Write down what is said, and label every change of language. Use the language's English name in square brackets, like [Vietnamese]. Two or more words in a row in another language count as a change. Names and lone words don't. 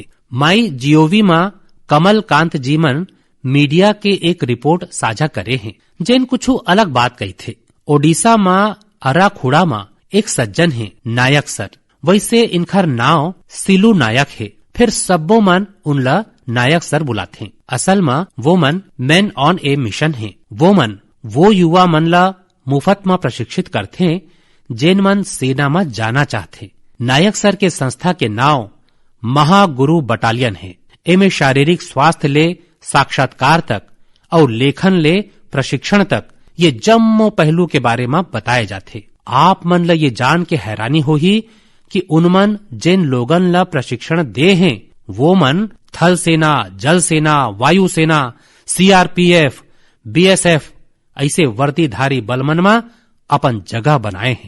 [Chhattisgarhi] माई जीओवी माँ कमलकांत जी मन मीडिया के एक रिपोर्ट साझा करे हैं, जिन कुछ अलग बात कही थे। ओडिशा माँ अराखुड़ा माँ एक सज्जन है नायक सर, वैसे इनखर नाव सिलू नायक है। फिर सब्बो मन उनला नायक सर बुलाते। असल में वो मन [English] man on a mission [Chhattisgarhi] है। वो मन वो युवा मन ला मुफ्त में प्रशिक्षित करते जेन मन सेना में जाना चाहते। नायक सर के संस्था के नाव महागुरु बटालियन है। एमे शारीरिक स्वास्थ्य ले साक्षात्कार तक और लेखन ले प्रशिक्षण तक ये जम्मो पहलू के बारे में बताए जाते। आप मन ला ये जान के हैरानी होही कि उनमन जिन लोगन ला प्रशिक्षण दे हैं वो मन थल सेना, जल सेना, वायु सेना, सीआरपीएफ, बीएसएफ ऐसे वर्दीधारी बलमन में अपन जगह बनाए हैं।